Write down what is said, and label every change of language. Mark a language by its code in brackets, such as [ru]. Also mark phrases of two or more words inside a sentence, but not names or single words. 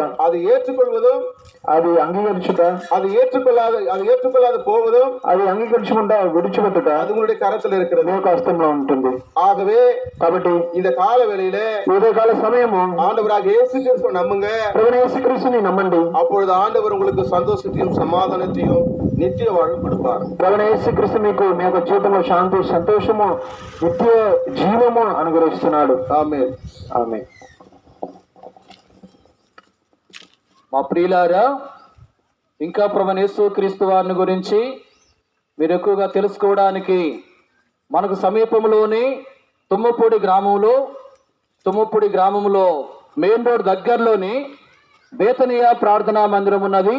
[ta] அது ஏற்றுக்கொள்வதும் [te] అది అంగీకరించుట, [ta] அது ஏற்றுக்கொள்ளாது போவதும், [te] అది అంగీకరించకుండా విడిచిపెట్టుట [ta] அது உங்களுடைய கரத்தில் இருக்கிறது, [te] మీ యొక్క హస్తంలో ఉంటుంది. [ta] ஆகவே [te] కాబట్టి [ta] இந்த கால வேளையில [te] ఉదయకాల సమయము [ta] ஆண்டவராக இயேசு கிறிஸ்துவை நம்புங்க. [te] ప్రభువైన యేసుక్రీస్తుని నమ్మండి. [ta] அப்பொழுது ஆண்டவர் உங்களுக்கு சந்தோஷத்தையும் சமாதானத்தையும் நித்திய வாழ்வு கொடுப்பார். [te] ప్రభువైన యేసుక్రీస్తు మీకు మీ యొక్క జీవితంలో శాంతి, సంతోషము, నిత్య జీవము అనుగ్రహిస్తున్నాడు. ఆమేన్. ఆమేన్. మా ప్రియులారా, ఇంకా ప్రభువైన యేసుక్రీస్తు వారిని గురించి మీరు ఎక్కువగా తెలుసుకోవడానికి మనకు సమీపంలోని తుమ్మపూడి గ్రామంలో [en] main road [te] దగ్గరలోని బేతనియా ప్రార్థనా మందిరం ఉన్నది.